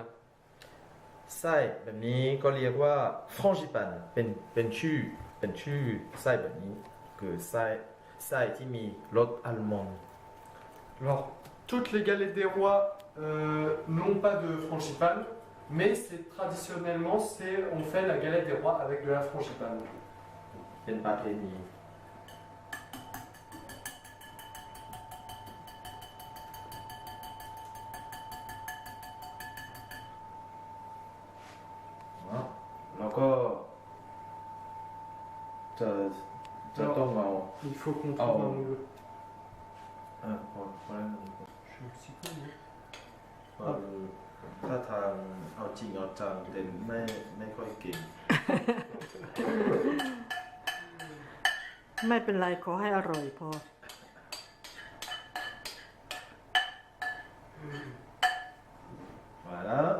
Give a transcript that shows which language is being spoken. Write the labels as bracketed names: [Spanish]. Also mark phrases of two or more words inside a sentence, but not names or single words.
[Thai] ไส้แบบนี้ก็เรียกว่าฟรองจิปันเป็นชื่อไส้แบบนี้คือไส้ไส้ที่มีรสอัลมอนด์ [French] Alors, toutes les galettes des rois n'ont pas de frangipane, mais traditionnellement, on fait la galette des rois avec de la frangipane. [Thai] เป็นประเพณีแล้วก็จะต้องเอา [French] Il faut qu'on trouve un moule. [Thai] พอแล้ว [French] Je suis mexicain, non? [Thai] ถ้าทางเอาจริงเอาจังเด่นไม่ค่อยเก่ง ไม่เป็นไรขอให้อร่อยพอ มาแล้ว